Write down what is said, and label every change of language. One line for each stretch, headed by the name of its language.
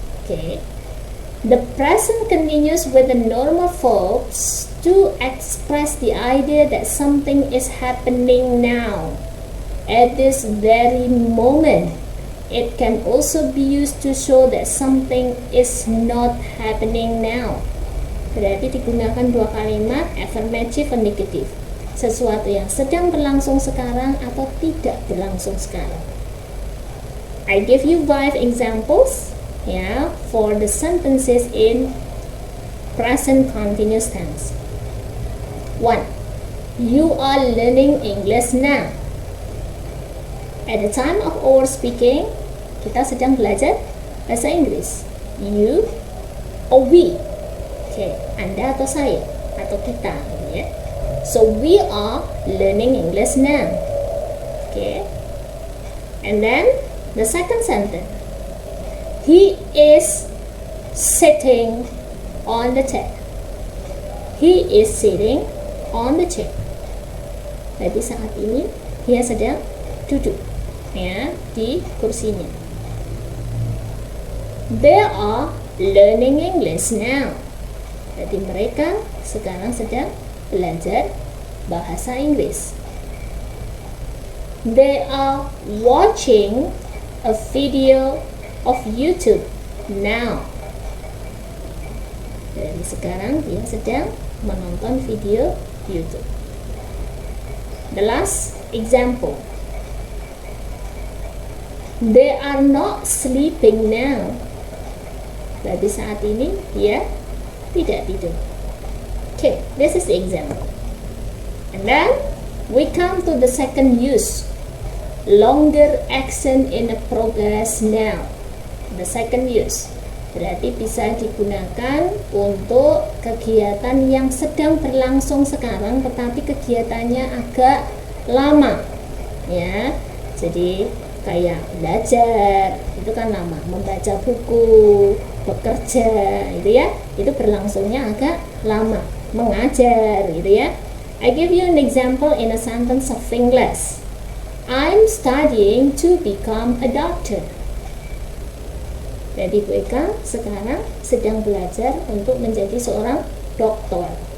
English: Okay, the present continues with the normal verbs to express the idea that something is happening now, at this very moment. It can also be used to show that something is not happening now.
Indonesian: Berarti digunakan dua kalimat,
English: affirmative and negative.
Indonesian: Sesuatu yang sedang berlangsung sekarang atau tidak berlangsung sekarang.
English: I give you 5 examples for the sentences in present continuous tense. 1. You are learning English now. At the time of our speaking,
Indonesian: kita sedang belajar bahasa Inggris.
English: You or we.
Indonesian: Okay, Anda atau saya atau kita, ya.
English: So we are learning English now. Okay. And then the second sentence. He is sitting on the chair. He is sitting on the chair.
Indonesian: Jadi saat ini dia sedang duduk di kursinya.
English: They are learning English now.
Indonesian: Jadi mereka sekarang sedang belajar bahasa Inggris.
English: They are watching a video of YouTube now.
Indonesian: Jadi sekarang dia sedang menonton video YouTube.
English: The last example. They are not sleeping now.
Indonesian: Jadi saat ini dia tidak tidur.
English: Okay, this is the example. And then we come to the second use. Longer action in a progress now. The second use
Indonesian: berarti bisa digunakan untuk kegiatan yang sedang berlangsung sekarang tetapi kegiatannya agak lama, ya. Jadi kayak belajar itu kan lama, membaca buku, bekerja itu ya, itu berlangsungnya agak lama, mengajar gitu ya.
English: I give you an example in a sentence of English. I'm studying to become a doctor.
Indonesian: Jadi mereka sekarang sedang belajar untuk menjadi seorang dokter.